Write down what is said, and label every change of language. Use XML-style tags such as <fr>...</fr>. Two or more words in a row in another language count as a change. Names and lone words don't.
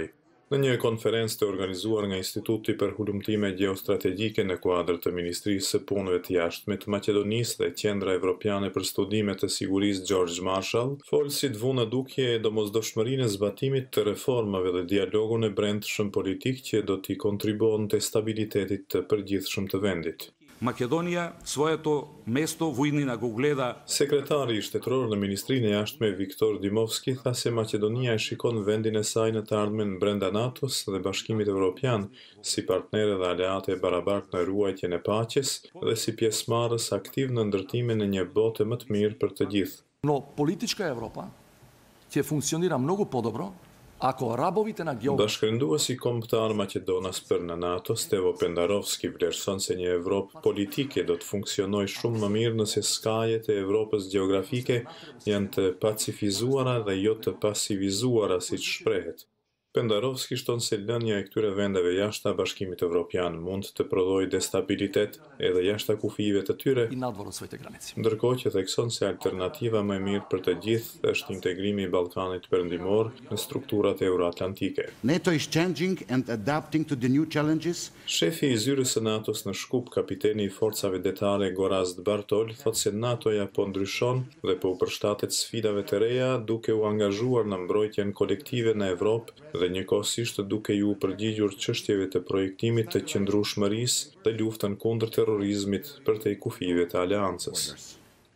<sq>Në një konferencë të organizuar nga Instituti për Hulumtime Gjeostrategjike në kuadër të Ministrisë së Punëve të Jashtme të Maqedonisë dhe Qendra Evropiane për Studime të Sigurisë George Marshall, folësit vu në dukje e domosdoshmërinë e zbatimit të reformave dhe dialogun e brendshëm politik që do t'i kontribuon te stabilitetit të përgjithshëm të vendit.</sq> <mk>Македонија своето место во иднина го гледа.</mk> <sq>Sekretari i shtetëror në Ministrinë e Jashtme Viktor Dimovski tha se Maqedonia e shikon vendin e saj në të ardhmen brenda NATO-s dhe Bashkimit Evropian si partnere dhe aleate e barabartë në ruajtjen e paqes dhe si pjesëmarrës aktiv në ndërtimin e një bote më të mirë për të gjithë.</sq> <mk>Но политичка Европа ќе функционира многу подобро ако рабовите на географи.</mk> <sq>Bashkërenduesi kombëtar maqedonas për në NATO, Stevo Pendarovski, vlerëson se një Evropë politike do të funksionojë shumë më mirë nëse skajet e Evropës gjeografike janë të pacifizuara dhe jo të pasivizuara, siç shprehet. Pendarovski shton se lënia e këtyre vendeve jashta Bashkimit Evropian mund të prodhojë destabilitet edhe jashta kufive të tyre, ndërkohë që thekson se alternativa më e mirë për të gjithë është integrimi i Ballkanit Perëndimor në strukturat euroatlantike.</sq> <en>NATO is changing and adapting to the new challenges.</en> <sq>Shefi i zyrës së NATO-s në Shkup, kapiteni i forcave detare Gorazd Bartol, thotë se NATO-ja po ndryshon dhe po u përshtatet sfidave të reja duke u angazhuar në mbrojtjen kolektive në Evropë dhe njëkohësisht duke ju përgjigjur çështjeve të projektimit të qëndrueshmërisë dhe luftën kundër terrorizmit përtej kufive të aleancës.</sq>